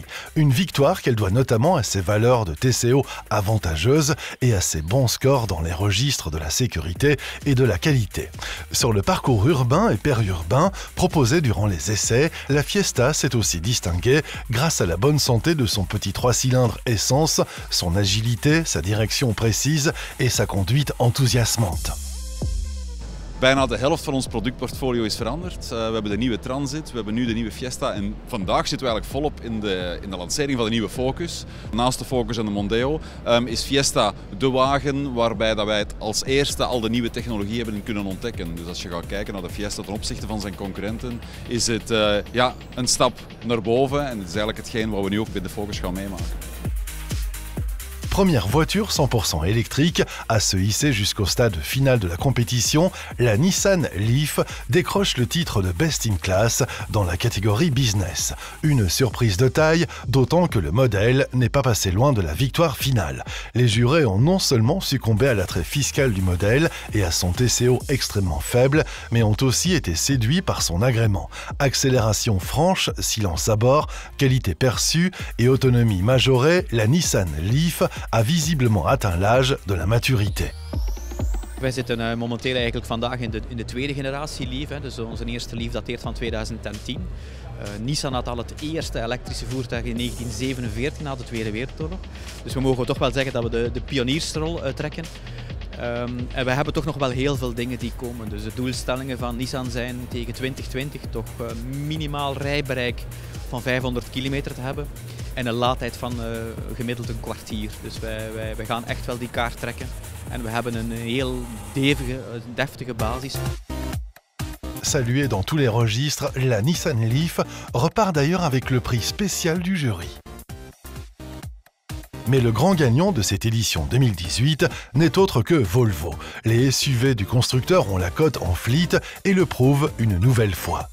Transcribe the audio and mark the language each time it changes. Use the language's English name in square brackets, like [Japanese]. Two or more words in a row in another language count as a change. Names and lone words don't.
[French] Une victoire qu'elle doit notamment à ses valeurs de TCO avantageuses et à ses bons scores dans les registres de la sécurité et de la qualité. Sur le parcours urbain et périurbain proposé durant les essais, la Fiesta s'est aussi distinguée grâce à la bonne santé de son petit 3 cylindres essence, son agilité, sa direction précise et sa conduite enthousiasmante. [Dutch] Bijna de helft van ons productportfolio is veranderd. We hebben de nieuwe Transit, we hebben nu de nieuwe Fiesta en vandaag zitten we eigenlijk volop in de lancering van de nieuwe Focus. Naast de Focus en de Mondeo is Fiesta de wagen waarbij dat wij het als eerste al de nieuwe technologie hebben kunnen ontdekken. Dus als je gaat kijken naar de Fiesta ten opzichte van zijn concurrenten, is het een stap naar boven en het is eigenlijk hetgeen wat we nu ook bij de Focus gaan meemaken. [French] Première voiture 100% électrique à se hisser jusqu'au stade final de la compétition, la Nissan Leaf décroche le titre de Best in Class dans la catégorie Business. Une surprise de taille, d'autant que le modèle n'est pas passé loin de la victoire finale. Les jurés ont non seulement succombé à l'attrait fiscal du modèle et à son TCO extrêmement faible, mais ont aussi été séduits par son agrément. Accélération franche, silence à bord, qualité perçue et autonomie majorée, la Nissan Leaf a visiblement atteint l'âge de la maturité. [Dutch] Wij zitten momenteel eigenlijk vandaag in de tweede generatie Leaf. Dus onze eerste Leaf dateert van 2010. Nissan had al het eerste elektrische voertuig in 1947 na de Tweede Wereldoorlog. Dus we mogen toch wel zeggen dat we de pioniersrol trekken. En we hebben toch nog wel heel veel dingen die komen. Dus de doelstellingen van Nissan zijn tegen 2020 toch minimaal rijbereik van 500 kilometer te hebben. En een laadtijd van gemiddeld een kwartier. Dus wij gaan echt wel die kaart trekken. En we hebben een heel deftige basis. [French] Saluée dans tous les registres, la Nissan Leaf repart d'ailleurs avec le prix spécial du jury. Mais le grand gagnant de cette édition 2018 n'est autre que Volvo. Les SUV du constructeur ont la cote en fleet et le prouvent une nouvelle fois.